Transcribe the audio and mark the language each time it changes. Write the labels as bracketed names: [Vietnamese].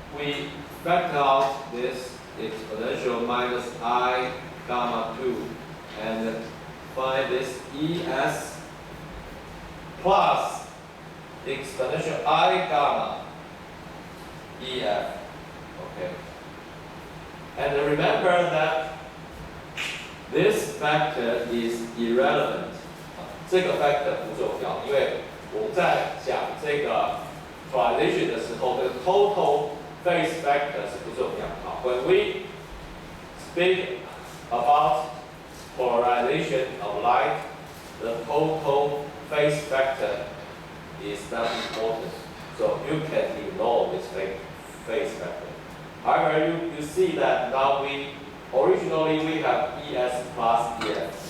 [English] we factor out this exponential minus I gamma 2 and find this ES plus exponential I gamma EF. Okay. And remember that this factor is irrelevant. [Chinese] 这个 factor 不重要，因为我们在讲这个 polarization 的时候，这个 total phase factor 是不重要。 [English] 好 ，when we speak about polarization of light, the total phase factor is not important. So you can ignore this phase factor. However, you see that now originally we have ES plus EF.